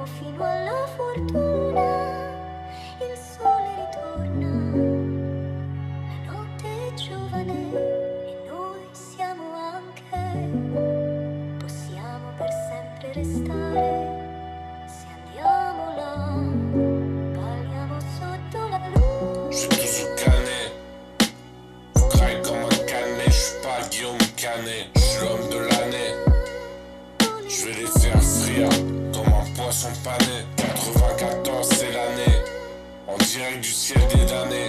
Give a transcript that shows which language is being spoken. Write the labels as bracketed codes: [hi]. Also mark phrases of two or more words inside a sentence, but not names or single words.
[it] fino alla fortuna, il sole ritorna, la notte è giovane e noi siamo anche, possiamo per sempre restare, se andiamo là, balliamo sotto la luna. [fr] Je suis toujours canet, vous graille comme un canet. Je suis pas Guillaume Canet, je suis l'homme de l'année. Je vais les faire frire comme un poisson pané. 94 c'est l'année, en direct du ciel des damnés.